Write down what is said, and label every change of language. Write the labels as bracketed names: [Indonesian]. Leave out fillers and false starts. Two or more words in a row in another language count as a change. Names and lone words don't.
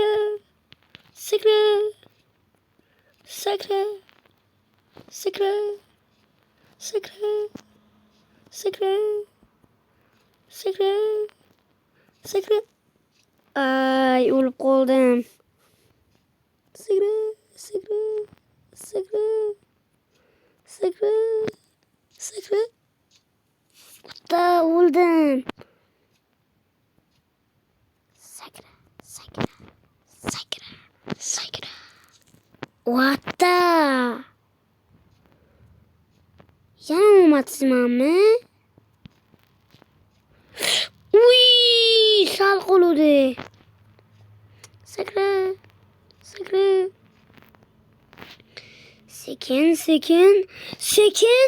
[Czech] Sakra. Sakra. Sakra. Sakra. Sakra. Sakra. Sakra. [Uzbek] Ay, o'lib qoldim. [Czech] Sakra. Sakra. Sakra. Sakra. Sakra. [Uzbek] Da o'ldim. [Czech] Sakra. Sakra. Sakra. Sakra. [English] What? [Uzbek] Yana omadsizmanmi? Uy, sal qoluvdi. [Czech] Sakra. Sakra. [Uzbek] Sekin, sekin, sekin.